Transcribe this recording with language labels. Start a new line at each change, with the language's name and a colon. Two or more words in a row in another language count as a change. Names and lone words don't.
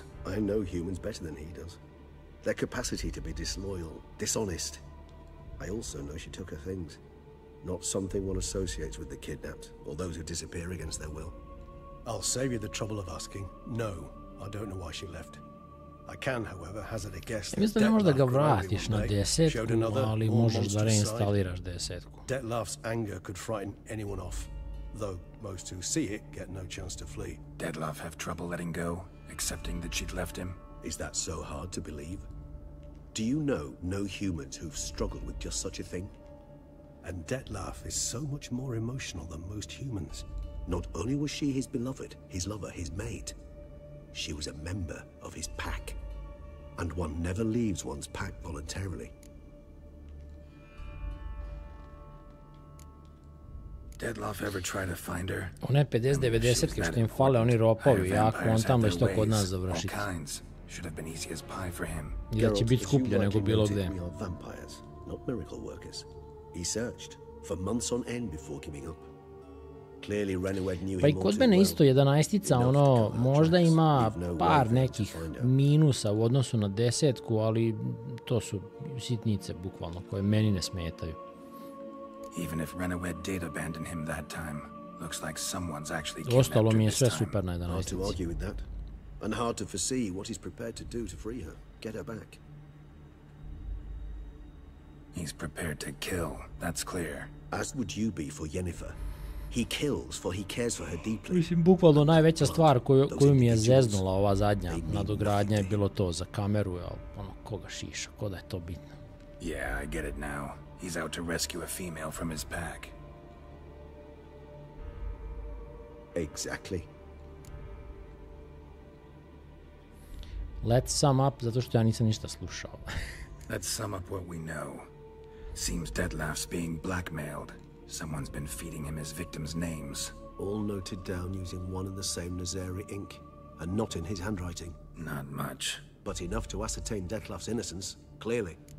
English: I know humans better than he does. Their capacity to be disloyal, dishonest. I also know she took her things. Not something one associates with the kidnapped, or those who disappear against their will. I'll save you the trouble of asking. No, I don't know why she left. I can, however, hazard a guess.
Serbian: Mislim da ne možeš da ga vratiš na 10, ali možeš da reinstaliraš 10.
English: Detlef's anger could frighten anyone off, though most who see it get no chance to flee. Detlef have trouble letting go, accepting that she'd left him? Is that so hard to believe? Do you know no humans who've struggled with just such a thing? And Detlef is so much more emotional than most humans. Not only was she his beloved, his lover, his mate, she was a member of his pack. And one never leaves one's pack voluntarily. Detlef ever try to find her?
Serbian: One 50-90 što im fale, oni ropovi, ja kontam da će to kod nas završiti.
English: Should have been easy as pie for him.
Serbian: I da će biti skuplje nego bilo gde.
English: Not miracle workers. He searched for months on end before giving up. Clearly Renawed knew him.
Serbian: Pa i kod mene isto 11-ica, ono, možda ima par nekih minusa u odnosu na 10-ku, ali to su sitnice, bukvalno, koje meni ne smetaju.
English: Even if Renawed did abandon him that time, looks like someone's actually kidnapped her.
Serbian: Ostalo mi je sve super na 11-ici.
English: Hard to argue with that. And hard to foresee what he's prepared to do to free her, get her back. He's prepared to kill, that's clear. As would you be for Yennefer. He kills for he cares for her deeply.
Serbian: Mislim, bukvalno najveća stvar koju mi je zeznula ova zadnja nadogradnja je bilo to za kameru, ono, koga šiša, ko da je to bitno.
English: Yeah, I get it now. He's out to rescue a female from his pack. Exactly. Let's sum up,
Serbian: zato što ja nisam ništa slušao.
English: Let's sum up what we know. Seems Detlef's being blackmailed. Someone's been feeding him his victims' names. All noted down using one and the same Nazari ink, and not in his handwriting. Not much. But enough to ascertain Detlef's innocence, clearly.